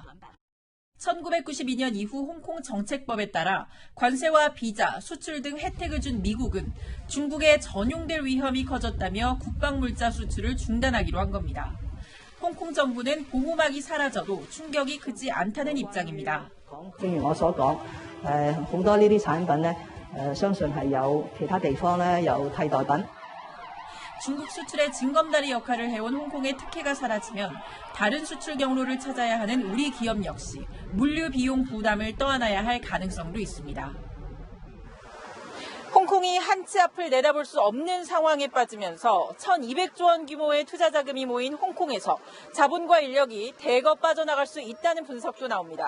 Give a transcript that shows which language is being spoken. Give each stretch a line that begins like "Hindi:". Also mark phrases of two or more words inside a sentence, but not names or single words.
Korean: 1992년 이후 홍콩 정책법에 따라 관세와 비자, 수출 등 혜택을 준 미국은 중국에 전용될 위험이 커졌다며 국방물자 수출을 중단하기로 한 겁니다. 홍콩 정부는 보호막이 사라져도 충격이 크지 않다는 입장입니다.
Cantonese: 正如我所講，好多呢啲產品呢，相信係有其他地方呢有替代品。
Korean: 중국 수출의 징검다리 역할을 해온 홍콩의 특혜가 사라지면 다른 수출 경로를 찾아야 하는 우리 기업 역시 물류 비용 부담을 떠안아야 할 가능성도 있습니다. 홍콩이 한치 앞을 내다볼 수 없는 상황에 빠지면서 1,200조 원 규모의 투자 자금이 모인 홍콩에서 자본과 인력이 대거 빠져나갈 수 있다는 분석도 나옵니다.